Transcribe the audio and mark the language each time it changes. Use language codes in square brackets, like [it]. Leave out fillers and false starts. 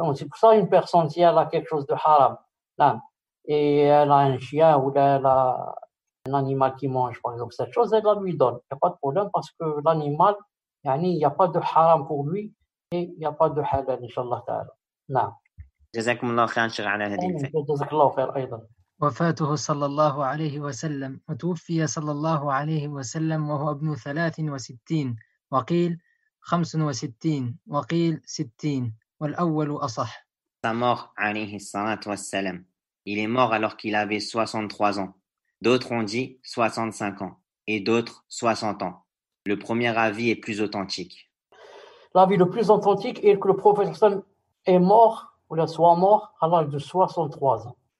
[fr] Donc, c'est pour ça une personne, si elle a quelque chose de haram, là, et elle a un chien ou elle a un animal qui mange, par exemple, cette chose, elle la lui donne. Il n'y a pas de problème parce que l'animal, il n'y a pas de haram pour lui et il n'y a pas de halal, Inch'Allah Ta'ala. Non. [ar] جزاكم الله خيرا شيخ على هذه الفائدة. جزاك الله خير أيضا. وفاته صلى الله عليه وسلم، وتوفي صلى الله عليه وسلم وهو ابن 63 وقيل 65 وقيل 60 والأول أصح. [fr] Sa mort, alayhi salatu wassalam. Il est mort alors qu'il avait 63 ans. D'autres ont dit 65 ans et d'autres 60 ans. Le premier avis est plus authentique. L'avis le plus authentique est que le prophète est mort, ou soit mort, à l'âge de 63 ans.